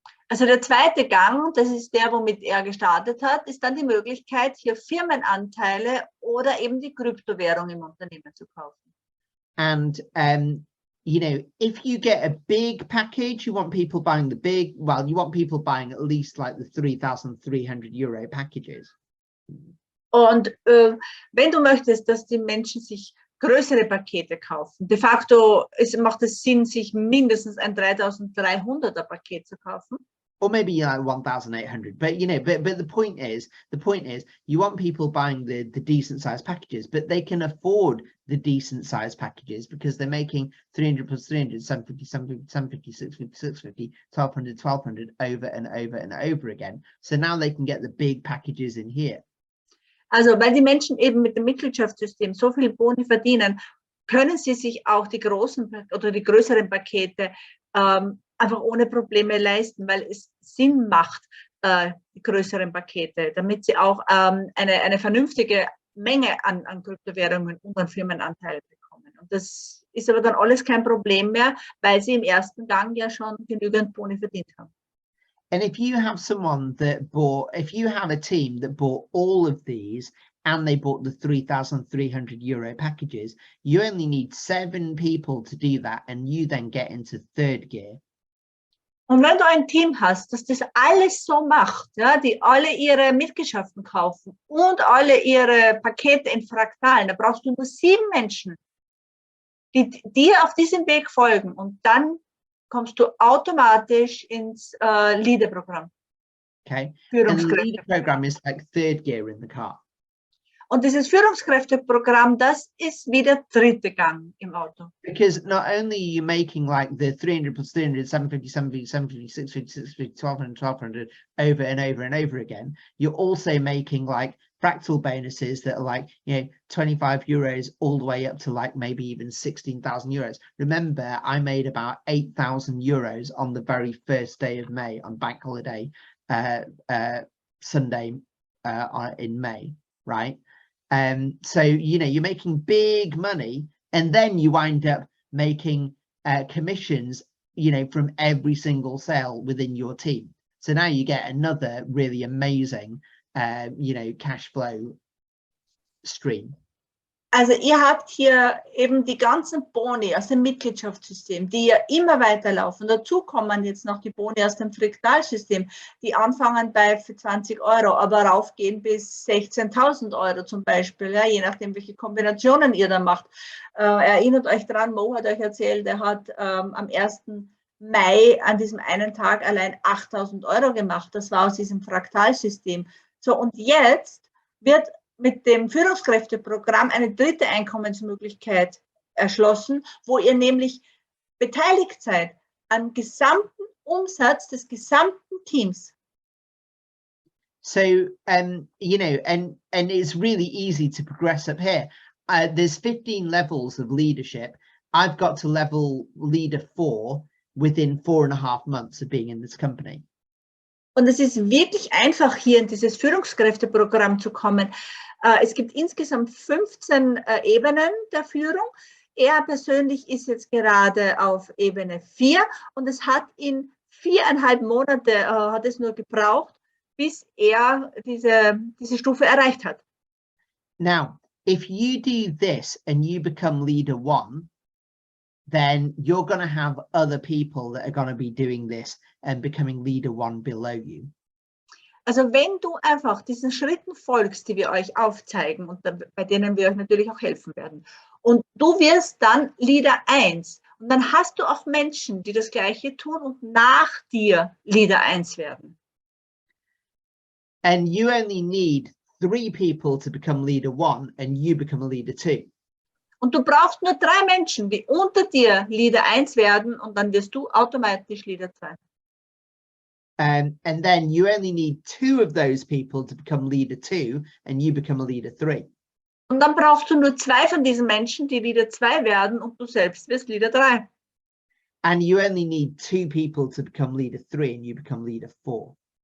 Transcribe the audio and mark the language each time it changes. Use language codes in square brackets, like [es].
[de] Also der zweite Gang, das ist der, womit er gestartet hat, ist dann die Möglichkeit, hier Firmenanteile oder eben die Kryptowährung im Unternehmen zu kaufen. [en] And you know, if you get a big package, you want people buying you want people buying at least like the 3,300 euro packages. [de] Und wenn du möchtest, dass die Menschen sich größere Pakete kaufen. De facto macht es Sinn, sich mindestens ein 3.300er Paket zu kaufen. [en] Or maybe like 1,800, but you know, but the point is, you want people buying the decent sized packages, but they can afford the decent sized packages because they're making 300 plus 300, 750, 750, 750, 650, 650, 1200, 1200 over and over and over again. So now they can get the big packages in here. [de] Also, weil die Menschen eben mit dem Mitgliedschaftssystem so viel Boni verdienen, können sie sich auch die großen oder die größeren Pakete einfach ohne Probleme leisten, weil es Sinn macht, die größeren Pakete, damit sie auch eine vernünftige Menge an Kryptowährungen und an Firmenanteilen bekommen. Und das ist aber dann alles kein Problem mehr, weil sie im ersten Gang ja schon genügend Boni verdient haben. [en] And if you have someone that bought, if you have a team that bought all of these and they bought the 3,300 euro packages, you only need 7 people to do that, and you then get into third gear. [de] Und wenn du ein Team hast, das das alles so macht, ja, die alle ihre Mitgliedschaften kaufen und alle ihre Pakete in Fraktalen, da brauchst du nur 7 Menschen, die dir auf diesem Weg folgen, und dann kommst du automatisch ins Leader-Programm. [en] Okay. And the leader program is like third gear in the car. [de] Und dieses Führungskräfteprogramm, das ist wie der dritte Gang im Auto. [en] Because not only are you making like the 300 plus 300, 750, 750, 750, 650, 650, 1200, 1200 over and over and over again, you're also making like fractal bonuses that are like, you know, 25 euros all the way up to like maybe even 16,000 euros. Remember, I made about 8,000 euros on the very first day of May on bank holiday, Sunday in May, right? So, you know, you're making big money, and then you wind up making commissions, you know, from every single sale within your team. So now you get another really amazing, you know, cash flow stream. [de] Also ihr habt hier eben die ganzen Boni aus dem Mitgliedschaftssystem, die ja immer weiterlaufen. Dazu kommen jetzt noch die Boni aus dem Friktalsystem, die anfangen bei 20 Euro, aber raufgehen bis 16.000 Euro zum Beispiel, ja, je nachdem, welche Kombinationen ihr da macht. Erinnert euch dran, Mo hat euch erzählt, er hat am 1. Mai an diesem einen Tag allein 8.000 Euro gemacht. Das war aus diesem Fraktalsystem. So, und jetzt wird mit dem Führungskräfteprogramm eine dritte Einkommensmöglichkeit erschlossen, wo ihr nämlich beteiligt seid am gesamten Umsatz des gesamten Teams. [en] So, you know, and it's really easy to progress up here. There's 15 levels of leadership. I've got to level leader 4 within 4.5 months of being in this company. [de] Und es ist wirklich einfach, hier in dieses Führungskräfteprogramm zu kommen. Es gibt insgesamt 15 Ebenen der Führung. Er persönlich ist jetzt gerade auf Ebene 4 und es hat ihn 4,5 Monate hat es nur gebraucht, bis er diese Stufe erreicht hat. [en] Now, if you do this and you become leader 1, then you're going to have other people that are going to be doing this and becoming leader 1 below you. [de] Also wenn du einfach diesen Schritten folgst, die wir euch aufzeigen und bei denen wir euch natürlich auch helfen werden, und du wirst dann Leader 1, und dann hast du auch Menschen, die das Gleiche tun und nach dir Leader 1 werden. [en] And you only need 3 people to become leader 1 and you become a leader 2. [de] Und du brauchst nur 3 Menschen, die unter dir Leader 1 werden, und dann wirst du automatisch Leader 2. [en] And then you only need 2 of those people to become leader 2 and you become a leader 3. [de] Und dann brauchst du nur 2 von diesen Menschen, die Leader 2 werden, und du selbst wirst Leader 3. [en] And you only need 2 people to become leader 3 and you become leader 4.